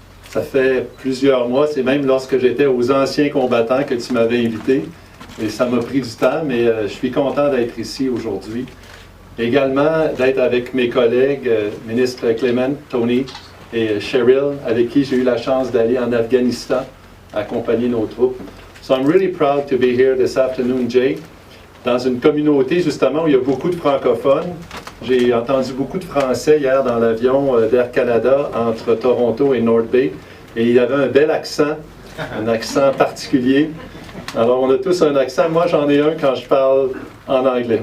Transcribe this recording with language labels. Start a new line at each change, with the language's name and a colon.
French: Ça fait plusieurs mois, c'est même lorsque j'étais aux anciens combattants que tu m'avais invité. Et ça m'a pris du temps, mais je suis content d'être ici aujourd'hui. Également, d'être avec mes collègues, ministre Clement, Tony et Cheryl, avec qui j'ai eu la chance d'aller en Afghanistan, accompagner nos troupes.
English: So I'm really proud to be here this afternoon, Jay.
French: Dans une communauté, justement, où il y a beaucoup de francophones. J'ai entendu beaucoup de français hier dans l'avion d'Air Canada entre Toronto et North Bay. Et il y avait un bel accent, un accent particulier. Alors, on a tous un accent. Moi, j'en ai un quand je parle en anglais.